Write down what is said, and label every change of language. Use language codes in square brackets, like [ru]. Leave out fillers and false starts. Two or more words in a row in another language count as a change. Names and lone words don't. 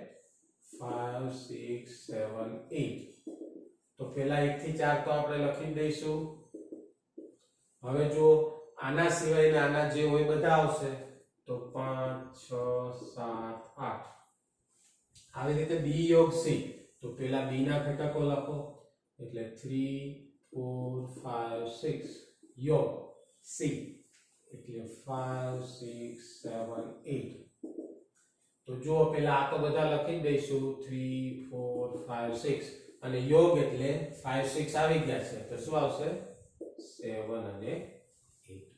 [gu] 5 6 7 8 તો પહેલા 1 થી 4 તો આપણે લખી દઈશું હવે જો આના સિવાયના આના જે હોય બધા આવશે તો 5 6 7 8 આવી રીતે b યોગ c તો પહેલા b ના ઘટકો લખો એટલે 3 4 5 6 योग c એટલે 5 6 7 8 તો જો પહેલા આ તો બધા લખી દઈશું 3 4 5 6 અને योग એટલે 5 6 આવી ગયા છે તો શું આવશે 7 અને 8